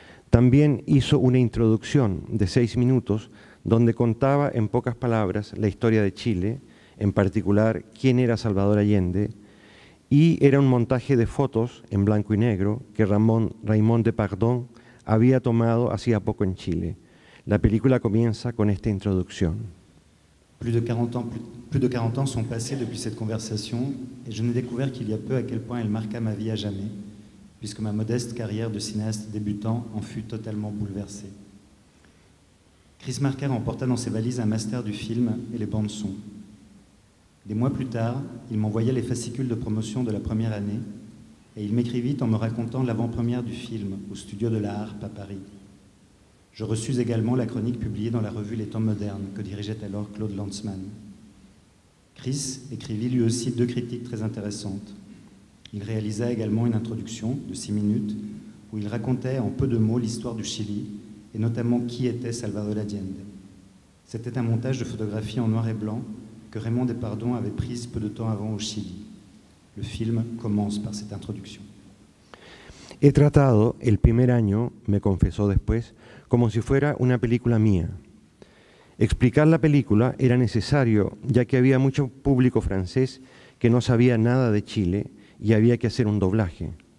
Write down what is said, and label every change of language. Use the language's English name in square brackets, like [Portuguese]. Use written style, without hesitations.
[Spanish] También hizo una introducción de 6 minutos donde contaba en pocas palabras la historia de Chile, en particular quién era Salvador Allende, y era un montaje de fotos en blanco y negro que Raymond Depardon había tomado hacía poco en Chile. La película comienza con esta introducción. [French] Plus de 40 ans sont passés depuis cette conversation et je n'ai découvert qu'il y a peu à quel point elle marqua ma vie à jamais, puisque ma modeste carrière de cinéaste débutant en fut totalement bouleversée. Chris Marker emporta dans ses valises un master du film et les bandes-son. Des mois plus tard, il m'envoyait les fascicules de promotion de la première année et il m'écrivit en me racontant l'avant-première du film au studio de la Harpe à Paris. Je reçus également la chronique publiée dans la revue Les Temps Modernes que dirigeait alors Claude Lanzmann. Chris écrivit lui aussi 2 critiques très intéressantes. Il réalisa également une introduction de 6 minutes où il racontait en peu de mots l'histoire du Chili et notamment qui était Salvador Allende. C'était un montage de photographie en noir et blanc que Raymond Depardon avait prise peu de temps avant au Chili. Le film commence par cette introduction. [Spanish] He tratado el primer año, me confesó después, como si fuera una película mía. Explicar la película era necesario, ya que había mucho público francés que no sabía nada de Chile y había que hacer un doblaje.